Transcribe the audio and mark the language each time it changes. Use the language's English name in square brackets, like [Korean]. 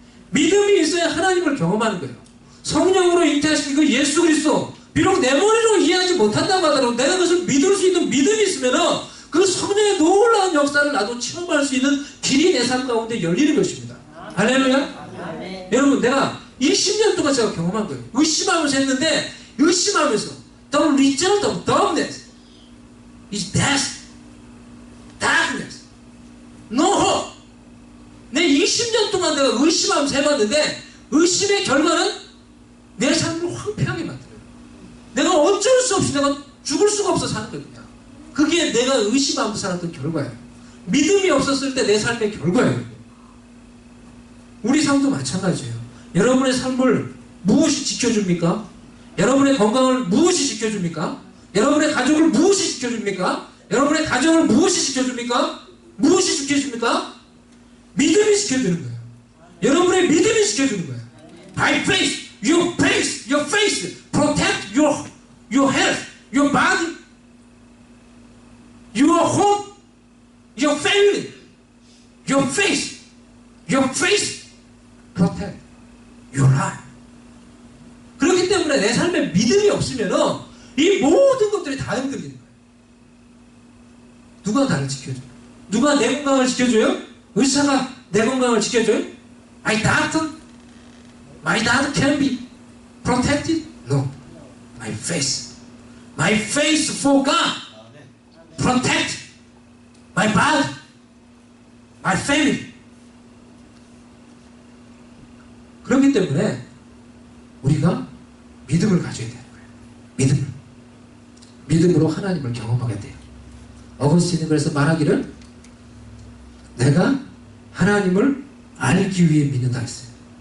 [Korean] 믿음이 있어야 하나님을 경험하는 거예요. 성령으로 잉태하신 그 예수 그리스도, 비록 내 머리로 이해하지 못한다고 하더라도 내가 그것을 믿을 수 있는 믿음이 있으면은 그 성령의 놀라운 역사를 나도 체험할 수 있는 길이 내 삶 가운데 열리는 것입니다. 할렐루야. 여러분, 내가 20년 동안 제가 경험한 거예요. 의심하면서 했는데, 의심하면서 [English] The result of darkness is death. darkness. No hope. [Korean] 내 20년 동안 내가 의심하면서 해봤는데 의심의 결과는 내 삶을 황폐하게 만들어요. 내가 어쩔 수 없이 내가 죽을 수가 없어 사는 거거든요. 그게 내가 의심하면서 살았던 결과예요. 믿음이 없었을 때 내 삶의 결과예요. 우리 삶도 마찬가지예요. 여러분의 삶을 무엇이 지켜줍니까? 여러분의 건강을 무엇이 지켜줍니까? 여러분의 가족을 무엇이 지켜줍니까? 여러분의 가정을 무엇이 지켜줍니까? 무엇이 지켜줍니까? 믿음이 지켜주는 거예요. 여러분의 믿음이 지켜주는 거예요. [English] By faith, your faith protect your health, your body, your home, your family. Your faith protect your life. [Korean] 그렇기 때문에 내 삶에 믿음이 없으면 이 모든 것들이 다 흔들리는 거예요. 누가 나를 지켜줘요? 누가 내 건강을 지켜줘요? 의사가 내 건강을 지켜줘요? [English] My doctor can be protected? No. My faith for God protect my body, my family. [Korean] 그렇기 때문에 우리가 믿음을 가져야 되는 거예요. 믿음으로 하나님을 경험하게 돼요. 어거스틴은 그래서 말하기를 내가 하나님을 알기 위해 믿는다 했어요.